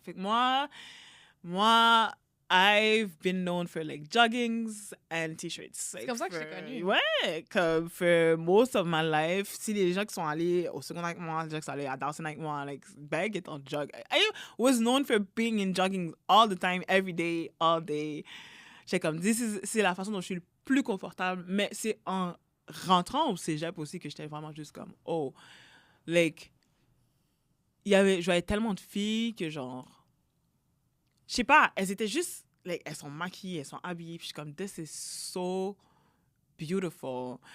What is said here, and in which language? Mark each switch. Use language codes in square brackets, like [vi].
[fr] Fait que moi, [en] I've been known for like joggings and t-shirts. [fr] C'est comme ça que je t'ai connue. [en] Ouais, comme for most of my life. [fr] Si les gens qui sont allés au secondaire avec moi, les gens qui sont allés à Dawson avec moi, like, bag it on jog. [en] I was known for being in jogging all the time, every day, all day. [fr] J'étais comme, c'est la façon dont je suis le plus confortable. Mais c'est en rentrant au cégep aussi que j'étais vraiment juste comme, oh, like, je voyais tellement de filles que genre, je sais pas, elles étaient juste, like, elles sont maquillées, elles sont habillées, puis je suis comme, [en] this is so beautiful.